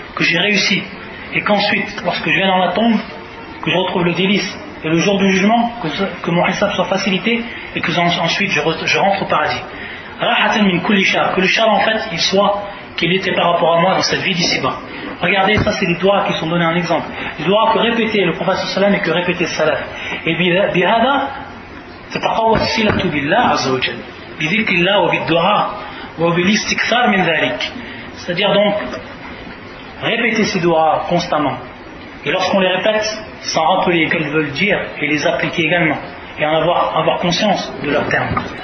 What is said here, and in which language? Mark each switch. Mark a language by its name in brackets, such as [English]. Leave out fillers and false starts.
[French] que j'ai réussi, et qu'ensuite, lorsque je viens dans la tombe, que je retrouve le délice, et le jour du jugement, que mon hisab soit facilité, et que ensuite je rentre au paradis. [Arabic] Rahatan min kulli shar, [French] que le shar en fait, qu'il était par rapport à moi dans cette vie d'ici-bas. Regardez, ça c'est les doigts qui sont donnés en exemple. Les doigts que répétait le prophète sallam et que répétait le salaf. [Arabic] Et bihada, تتقوى الصلة بالله عز وجل بذكر الله وبالدعاء وبالاستكثار من ذلك. [French] C'est-à-dire donc répéter ces doigts constamment, et lorsqu'on les répète, s'en rappeler qu'elles veulent dire et les appliquer également, et en avoir conscience de leurs termes.